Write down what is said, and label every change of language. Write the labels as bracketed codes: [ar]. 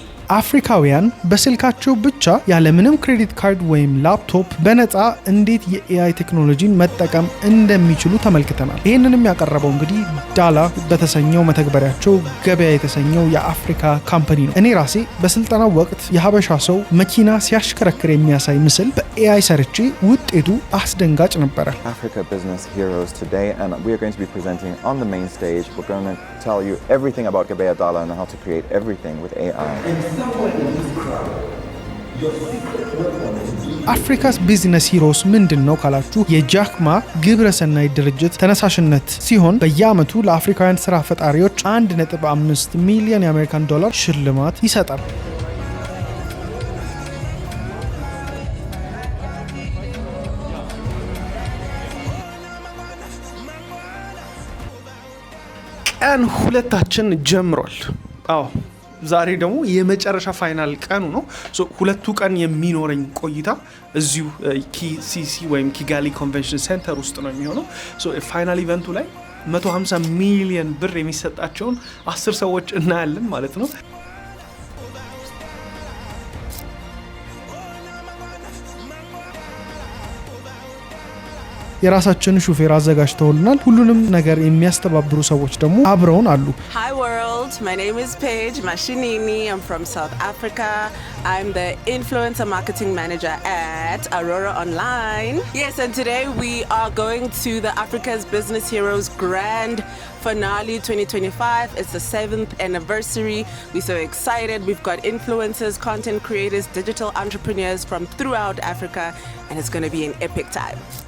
[am] አፍሪካውያን በስልካቸው ብቻ ያለምንም ክሬዲት ካርድ ወይም ላፕቶፕ በነፃ እንዴት የኤአይ ቴክኖሎጂን መጠቀም እንደሚችሉ ተመልክተናል። ይህንንም ያቀረበው እንግዲህ ዳላ በተሰኘው መተግበሪያቸው ገበያ የተሰኘው የአፍሪካ ካምፓኒ ነው። እኔ ራሴ በስልጠናው ወቅት የሀበሻ ሰው መኪና ሲያሽከረክር የሚያሳይ ምስል በኤአይ ሰርቼ ውጤቱ አስደንጋጭ ነበረ። [en] Africa Business Heroes today, and we are going to be presenting on the main stage. We're going to tell you everything about Gabeya Dala and how to create everything with AI. [am] አፍሪካስ ቢዝነስ ሂሮስ ምንድነው ካላችሁ የጃክማ ግብረሰናይ ድርጅት ተነሳሽነት ሲሆን በየዓመቱ ለአፍሪካውያን ስራ ፈጣሪዎች 1.5 ሚሊዮን የአሜሪካን ዶላር ሽልማት ይሰጣል። ቀን ሁለታችን ጀምሯል። አዎ ዛሬ ደግሞ የመጨረሻ ፋይናል ቀኑ ነው። ሁለቱ ቀን የሚኖረኝ ቆይታ እዚሁ ኪሲሲ ወይም ኪጋሊ ኮንቬንሽን ሴንተር ውስጥ ነው የሚሆነው። ፋይናል ኢቨንቱ ላይ 150 ሚሊዮን ብር የሚሰጣቸውን 10 ሰዎች እናያለን ማለት ነው። የራሳችን ሹፌር አዘጋጅተውልናል። ሁሉንም ነገር የሚያስተባብሩ ሰዎች ደግሞ አብረውን አሉ። [en] Hi world, my name is Paige Mashinini. I'm from South Africa. I'm the influencer marketing manager at Aurora Online. Yes, and today we are going to the Africa's Business Heroes Grand Finale 2025. It's the 7th anniversary. We're so excited. We've got influencers, content creators, digital entrepreneurs from throughout Africa, and it's going to be an epic time.